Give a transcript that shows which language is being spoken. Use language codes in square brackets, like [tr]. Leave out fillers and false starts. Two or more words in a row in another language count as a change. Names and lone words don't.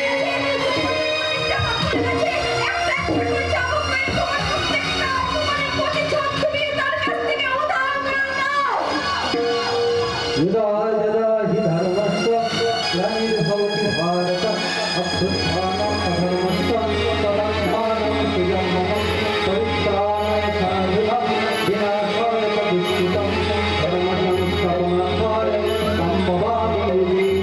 [bn] করেছে, একটা করে চাবুক মেরে তোমার প্রত্যেকটা অপমানের প্রতিশোধ তুমি তার কাছ থেকে উদ্ধার করে নাও। [sa] यदा यदा हि धर्मस्य ग्लानिर्भवति भारत अभ्युत्थानम् अधर्मस्य तदात्मानं प्रियं मम परित्राणाय साधुतं विनाशाय च दुष्कृतं धर्मसंस्थापनार्थाय सम्भवामि